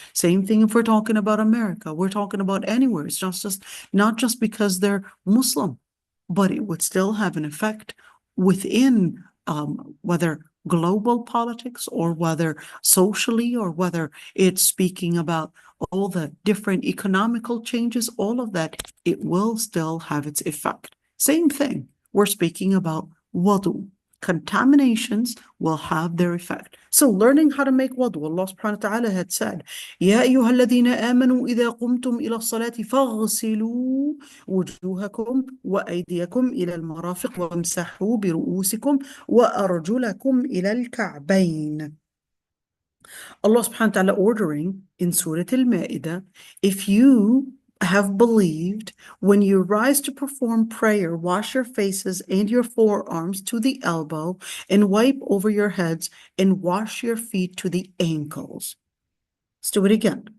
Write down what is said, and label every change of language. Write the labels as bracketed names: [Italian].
[English] Same thing if we're talking about America. We're talking about anywhere. It's not just because they're Muslim, but it would still have an effect within whether global politics or whether socially or whether it's speaking about all the different economical changes, all of that, it will still have its effect. Same thing. We're speaking about wudu. Contaminations will have their effect. So learning how to make wudu, Allah subhanahu wa ta'ala had said, [Arabic] يَا أَيُّهَا الَّذِينَ آمَنُوا إِذَا قُمْتُمْ إِلَى الصَّلَاةِ فَاغْسِلُوا وُجُوهَكُمْ وَأَيْدِيَكُمْ إِلَى الْمَرَافِقِ وَامْسَحُوا بِرُؤُوسِكُمْ وَأَرْجُلَكُمْ إِلَى الْكَعْبَيْنِ. [English] Allah subhanahu wa ta'ala ordering in Surah Al-Ma'idah, if you have believed, when you rise to perform prayer, wash your faces and your forearms to the elbow and wipe over your heads and wash your feet to the ankles. Let's do it again.